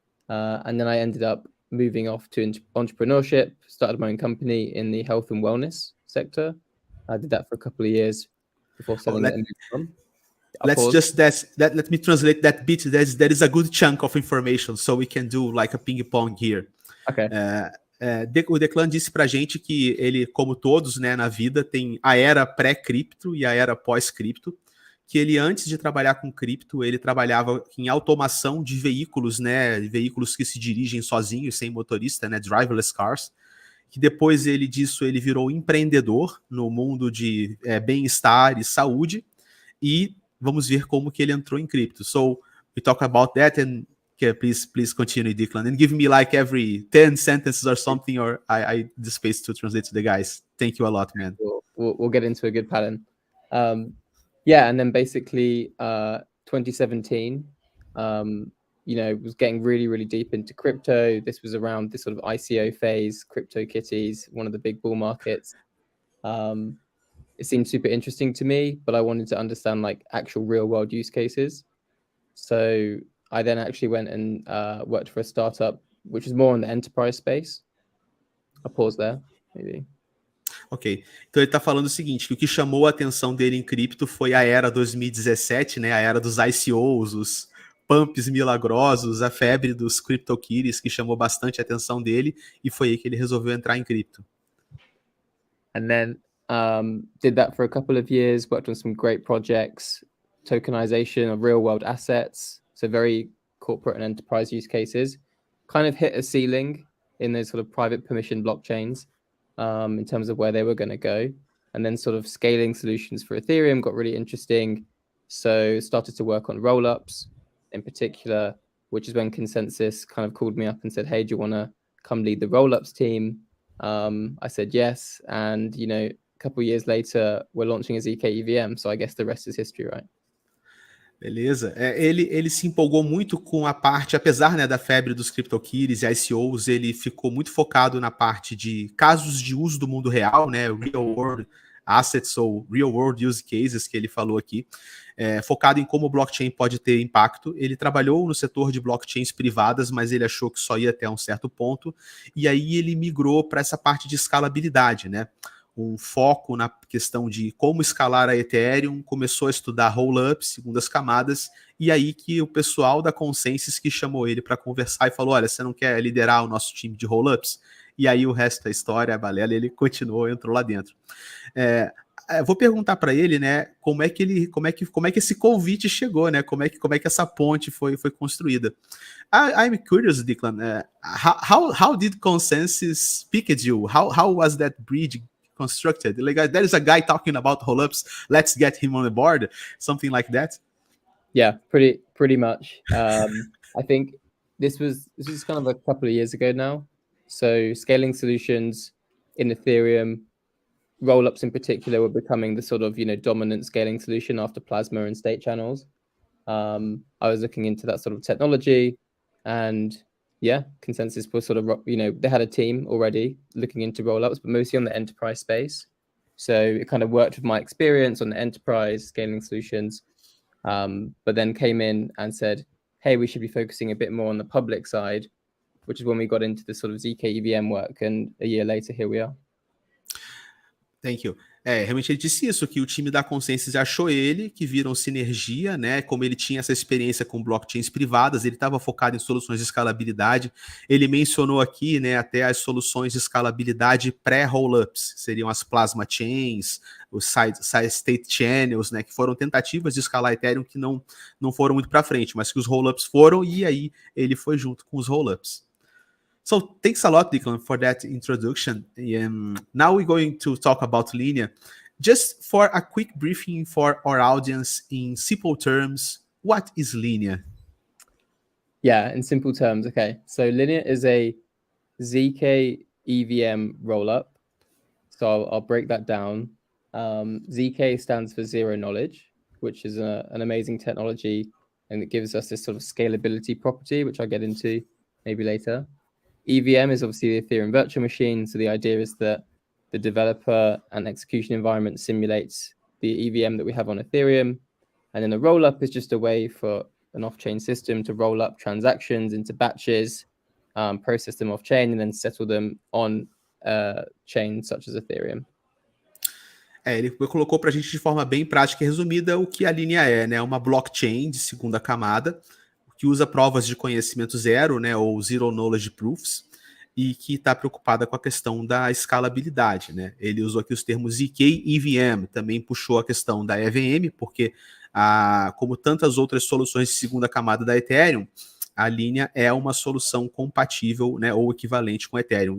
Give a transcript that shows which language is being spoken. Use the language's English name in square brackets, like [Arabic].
[English] And then I ended up moving off to entrepreneurship, started my own company in the health and wellness sector. I did that for a couple of years before selling it. Let me translate that bit. That is a good chunk of information, so we can do like a ping pong here. Okay. [Portuguese] O Declan disse pra gente que ele, como todos, né, na vida, tem a era pré-cripto e a era pós-cripto. Que ele, antes de trabalhar com cripto, ele trabalhava em automação de veículos, né, veículos que se dirigem sozinhos, sem motorista, né, driverless cars, que depois disso ele virou empreendedor no mundo de bem-estar e saúde, e vamos ver como que ele entrou em cripto. [English] So, we talk about that, and please continue, Declan, and give me like every 10 sentences or something, or I the space to translate to the guys. Thank you a lot, man. We'll get into a good pattern. Yeah, and then basically 2017, was getting really, really deep into crypto. This was around this sort of ICO phase, CryptoKitties, one of the big bull markets. It seemed super interesting to me, but I wanted to understand like actual real world use cases. So I then actually went and worked for a startup, which is more in the enterprise space. I'll pause there, maybe. [Portuguese] Ok, então ele está falando o seguinte, que o que chamou a atenção dele em cripto foi a era 2017, né, a era dos ICOs, os pumps milagrosos, a febre dos CryptoKitties, que chamou bastante a atenção dele, e foi aí que ele resolveu entrar em cripto. [English] And then did that for a couple of years, worked on some great projects, tokenization of real world assets, so very corporate and enterprise use cases, kind of hit a ceiling in those sort of private permission blockchains. In terms of where they were going to go, and then sort of scaling solutions for Ethereum got really interesting. So started to work on rollups, in particular, which is when Consensys kind of called me up and said, hey, do you want to come lead the rollups team? I said yes. And, you know, a couple of years later, we're launching a ZK EVM. So I guess the rest is history, right? [Portuguese] Beleza. Ele se empolgou muito com a parte, apesar, né, da febre dos CryptoKitties e ICOs, ele ficou muito focado na parte de casos de uso do mundo real, né, real world assets ou real world use cases que ele falou aqui, focado em como o blockchain pode ter impacto. Ele trabalhou no setor de blockchains privadas, mas ele achou que só ia até um certo ponto, e aí ele migrou para essa parte de escalabilidade, né? Um foco na questão de como escalar a Ethereum, começou a estudar roll-ups, segundas camadas, e aí que o pessoal da Consensys que chamou ele para conversar e falou, olha, você não quer liderar o nosso time de roll-ups? E aí o resto da história, a balela, ele continuou, entrou lá dentro. Vou perguntar para ele, né, como é que esse convite chegou, né, como é que essa ponte foi construída. [English] I'm curious, Declan, how did Consensys pick you? How was that bridge constructed? Like, there is a guy talking about rollups, let's get him on the board, something like that? Yeah, pretty much. I think this was kind of a couple of years ago now. So scaling solutions in Ethereum, rollups in particular, were becoming the sort of, you know, dominant scaling solution after Plasma and state channels. I was looking into that sort of technology, and yeah, Consensys was sort of, you know, they had a team already looking into rollups, but mostly on the enterprise space. So it kind of worked with my experience on the enterprise scaling solutions, but then came in and said, hey, we should be focusing a bit more on the public side, which is when we got into the sort of ZK EVM work, and a year later, here we are. Thank you. [Portuguese] Realmente ele disse isso, que o time da Consensys achou ele, que viram sinergia, né? Como ele tinha essa experiência com blockchains privadas, ele estava focado em soluções de escalabilidade. Ele mencionou aqui, né, até as soluções de escalabilidade pré-rollups, seriam as plasma chains, os side state channels, né, que foram tentativas de escalar Ethereum que não foram muito para frente, mas que os rollups foram, e aí ele foi junto com os rollups. [English] So thanks a lot, Declan, for that introduction. Now we're going to talk about Linea. Just for a quick briefing for our audience in simple terms, what is Linea? Yeah, in simple terms, okay. So Linea is a ZK EVM rollup. So I'll break that down. ZK stands for zero knowledge, which is an amazing technology, and it gives us this sort of scalability property, which I'll get into maybe later. EVM is obviously the Ethereum virtual machine. So the idea is that the developer and execution environment simulates the EVM that we have on Ethereum. And then a rollup is just a way for an off-chain system to roll up transactions into batches, process them off-chain, and then settle them on chains such as Ethereum. [Portuguese] Ele colocou para a gente de forma bem prática e resumida o que a Linea é, né? Uma blockchain de segunda camada, que usa provas de conhecimento zero, né, ou zero knowledge proofs, e que está preocupada com a questão da escalabilidade, né? Ele usou aqui os termos ZK EVM, também puxou a questão da EVM, porque como tantas outras soluções de segunda camada da Ethereum, a Linea é uma solução compatível, né, ou equivalente com Ethereum.